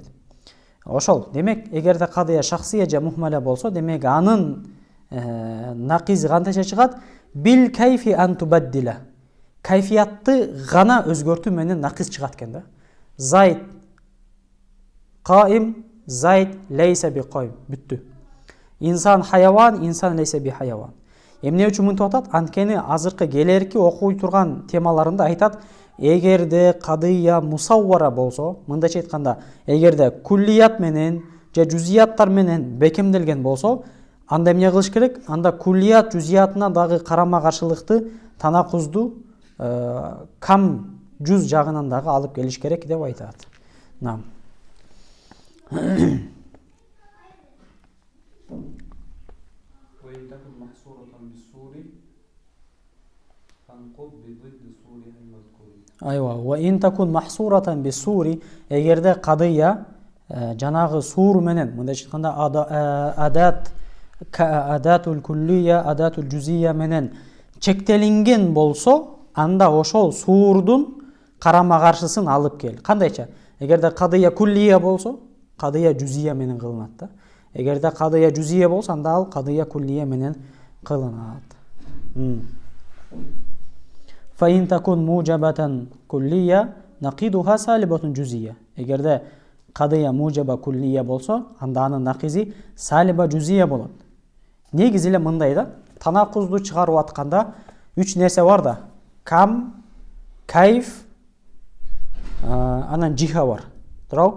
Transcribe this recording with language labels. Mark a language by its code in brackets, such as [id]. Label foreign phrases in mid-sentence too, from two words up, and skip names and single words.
[ky] Ошол, демек, эгерде [ar] قضية شخصية [ky] же мухмала болсо, демек анын нақизи кантайча чыгат? [ar] بالكيف أن تبدلا. [ky] Кайфиятты гана өзгөртүү менен нақиз чыгат экен да. [ar] زيد قائم، زيد ليس بقائم. [ky] Бүттү. [ar] إنسان حيوان، إنسان ليس بحيوان. [ky] Эмне үчүн мынтип атат? Анткени азыркы келерки окуй турган темаларында айтат, эгерде [ar] قضية مسورة [ky] болсо, мындайча айтканда, эгерде куллият менен же жузияттар менен бекемделген болсо, анда эмне кылыш керек? Анда куллият жузиятына дагы карама каршылыкты, танакузду кам жүз жагынан дагы алып келиш керек деп айтат. Нам. [ar] وإن تكن محصورة بالسور فانقض بضد صورها المذكور. [ky] Айва, [ar] وإن تكن محصورة بالسور, [ky] эгерде кадыя жанагы сур менен, мындайча айтканда [ar] أداة الكلية، أداة الجزئية [ky] менен чектелинген болсо, анда ошол сурдун карама каршысын алып кел. Кандайча? Эгерде [ar] قضية كلية [ky] болсо, [ar] قضية جزئية [ky] менен кылынат да. Эгерде [ar] قضية جزئية [ky] болсо, анда ал [ar] قضية كلية [ky] менен кылынат. [ar] فإن تكن موجبة كلية نقيضها سالبة جزئية. [ky] Эгерде [ar] قضية موجبة كلية [ky] болсо, анда анын накизи [ar] سالبة جزئية [ky] болот. Негизи эле мындай да, танакузду чыгарып атканда 3 нерсе бар да. Кам, кайф, анан жиха бар. Туурабы?